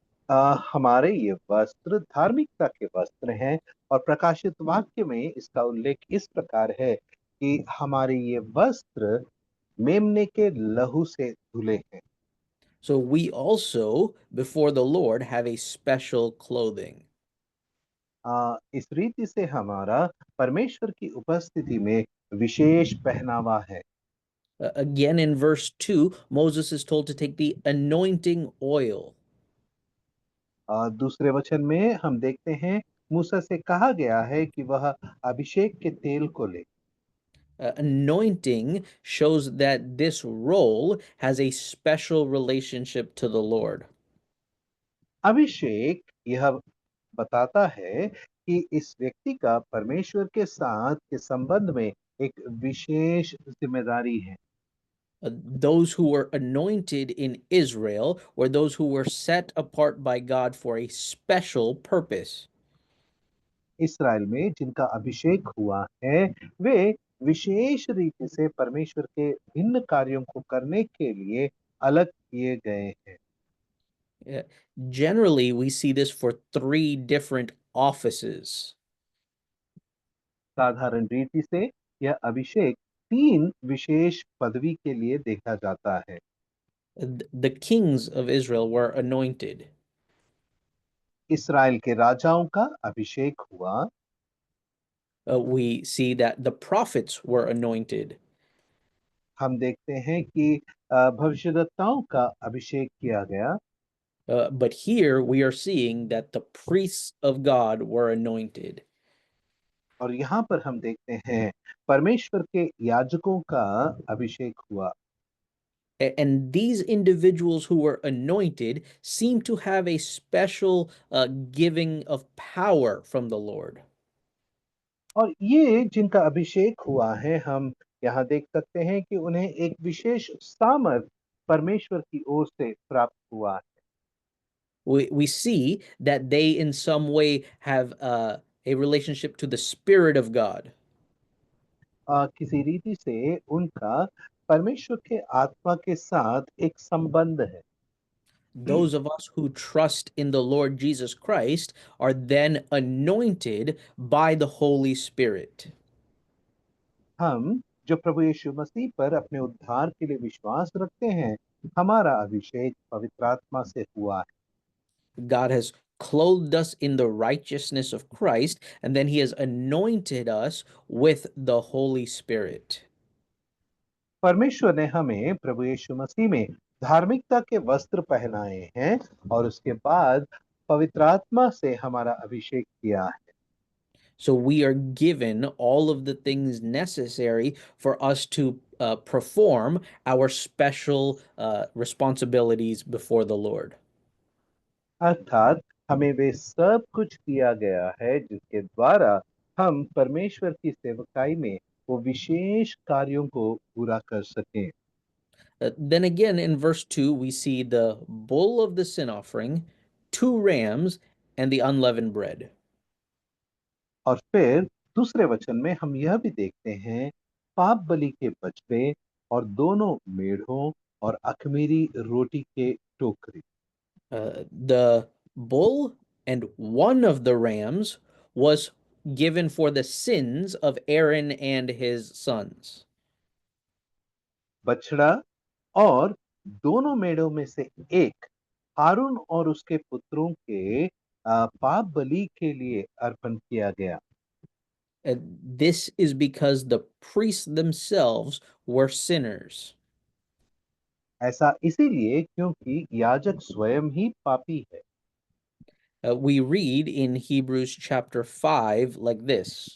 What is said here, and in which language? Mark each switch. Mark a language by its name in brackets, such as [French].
[Hindi] हमारे ये वस्त्र धार्मिकता के वस्त्र हैं और प्रकाशित वाक्य में इसका उल्लेख इस प्रकार है कि हमारे ये वस्त्र मेमने के लहू से धुले हैं। [English] So we also, before the Lord, have a special clothing. [Hindi] इस रीति से हमारा परमेश्वर की उपस्थिति में विशेष पहनावा है। [English] Again, in verse 2, Moses is told to take the anointing oil. [Hindi] दूसरे वचन में हम देखते हैं मूसा से कहा गया है कि वह अभिषेक के तेल को ले। [English] Anointing shows that this role has a special relationship to the Lord. [Hindi] अभिषेक यह बताता है कि इस व्यक्ति का परमेश्वर के साथ के संबंध में एक विशेष जिम्मेदारी है। [English] Those who were anointed in Israel were those who were set apart by God for a special purpose. [Hindi] इस्राएल में जिनका अभिषेक हुआ है वे विशेष रीति से परमेश्वर के भिन्न कार्यों को करने के लिए अलग किए गए हैं। [English] Generally, we see this for 3 different offices. [Hindi] साधारण रीति से यह अभिषेक 3 विशेष पदवी के लिए देखा जाता है। [English] The kings of Israel were anointed. [Hindi] इस्राएल के राजाओं का अभिषेक हुआ। [English] We see that the prophets were anointed. [Hindi] हम देखते हैं कि भविष्यद्वक्ताओं का अभिषेक किया गया। [English] But here we are seeing that the priests of God were anointed. [Hindi] और यहाँ पर हम देखते हैं परमेश्वर के याजकों का अभिषेक हुआ। [English] And these individuals who were anointed seem to have a special giving of power from the Lord. [Hindi] और ये जिनका अभिषेक हुआ है हम यहाँ देख सकते हैं कि उन्हें एक विशेष सामर्थ परमेश्वर की ओर से प्राप्त हुआ है। [English] We see that they in some way have a relationship to the Spirit of God. [Hindi] किसी रीति से उनका परमेश्वर के आत्मा के साथ एक संबंध है। [English] Those of us who trust in the Lord Jesus Christ are then anointed by the Holy Spirit. [Hindi] हम जो प्रभु यीशु मसीह पर अपने उद्धार के लिए विश्वास रखते हैं हमारा अभिषेक पवित्र आत्मा से हुआ है। [English] God has clothed us in the righteousness of Christ, and then he has anointed us with the Holy Spirit. [Hindi] परमेश्वर ने हमें प्रभु यीशु मसीह में धार्मिकता के वस्त्र पहनाए हैं और उसके बाद पवित्र आत्मा से हमारा अभिषेक किया है। [English] So we are given all of the things necessary for us to perform our special responsibilities before the Lord. [Hindi] अर्थात हमें वे सब कुछ दिया गया है जिसके द्वारा हम परमेश्वर की सेवकाई में वो विशेष कार्यों को पूरा कर सकें। [English] Then again, in verse 2, we see the bull of the sin offering, 2 rams, and the unleavened bread. [Hindi] और फिर दूसरे वचन में हम यह भी देखते हैं पाप बलि के बछड़े और दोनों मेढ़ों और अखमीरी रोटी के टोकरी। [English] The bull and one of the rams was given for the sins of Aaron and his sons. [Hindi] बछड़ा और दोनों मेढ़ों में से एक हारून और उसके पुत्रों के पाप बलि के लिए अर्पण किया गया। [English] This is because the priests themselves were sinners. [Hindi] ऐसा इसीलिए क्योंकि याजक स्वयं ही पापी है। [English] We read in Hebrews chapter 5 like this.